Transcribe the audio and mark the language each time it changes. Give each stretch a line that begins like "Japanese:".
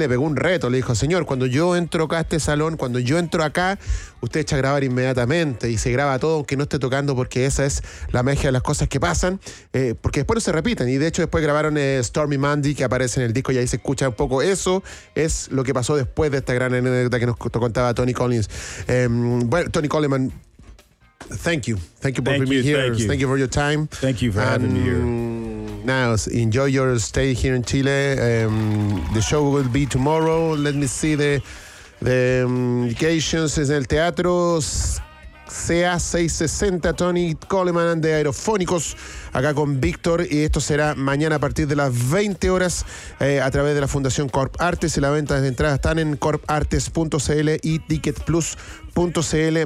Spanish: King le pegó un reto, le dijo, señor, cuando yo entro acá a este salón, cuando yo entro acá, usted echa a grabar inmediatamente y se graba todo aunque no esté tocando, porque esa es la magia de las cosas que pasan, porque después no se repiten, y de hecho después grabaron Stormy Monday, que aparece en el disco y ahí se escucha un poco. Eso es lo que pasó después de esta gran anécdota que nos contaba Tony Collins.
English: Bueno, Tony Coleman, thank you for being here, thank you for your time, thank you for having me here. Now enjoy your stay here in Chile. The show will be tomorrow. Let me see the indications is
Spanish: el teatro CA 660, Tony Coleman and the Aerofónicos, acá con Víctor, y esto será mañana a partir de las 20 horas a través de la Fundación Corp Artes, y la venta de entradas están en corpartes.cl y ticketplus.cl.